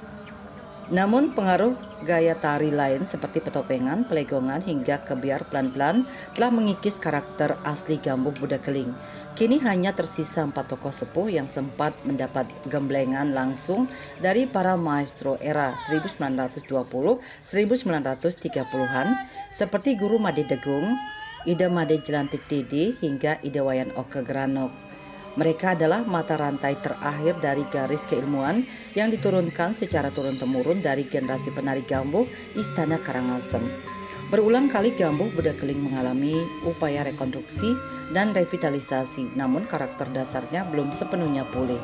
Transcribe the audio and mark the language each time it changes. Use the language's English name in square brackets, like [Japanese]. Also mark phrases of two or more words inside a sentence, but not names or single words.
[Indonesian] Namun pengaruh gaya tari lain seperti petopengan, pelegongan hingga kebiar pelan-pelan telah mengikis karakter asli Gambuh Budekeling. Kini hanya tersisa 4 tokoh sepuh yang sempat mendapat gemblengan langsung dari para maestro era 1920-1930-an seperti Guru Made Degung, Ida Made Jelantik Dede hingga Ida Wayan Oke Granok. Mereka adalah mata rantai terakhir dari garis keilmuan yang diturunkan secara turun-temurun dari generasi penari Gambuh Istana Karangasem. Berulang kali Gambuh Budekeling mengalami upaya rekonstruksi dan revitalisasi, namun karakter dasarnya belum sepenuhnya pulih.